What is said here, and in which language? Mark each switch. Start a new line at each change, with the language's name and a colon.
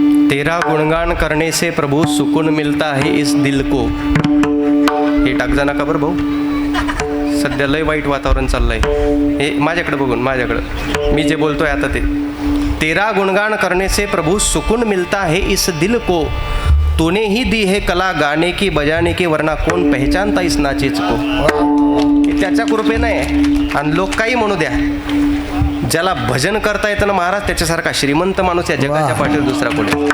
Hindi: तेरा गुणगान करने से प्रभु सुकून मिलता है इस दिल को.
Marathi: हे टाकजा नका बरं भाऊ, सध्या लय वाईट वातावरण चाललंय. हे माझ्याकडे बघून, माझ्याकडं मी जे बोलतोय आता ते.
Hindi: तेरा गुणगान करने से प्रभु सुकून मिलता है इस दिल को, तूने ही दी है कला गाने की बजाने की, वरना कोण पहचानता इस नाचीच को.
Marathi: हे त्याच्या कृपेनं आहे. आणि लोक काही म्हणू द्या, ज्याला भजन करता येतं ना महाराज, त्याच्यासारखा श्रीमंत माणूस या जगाच्या पाठीवर दुसरा कोणी.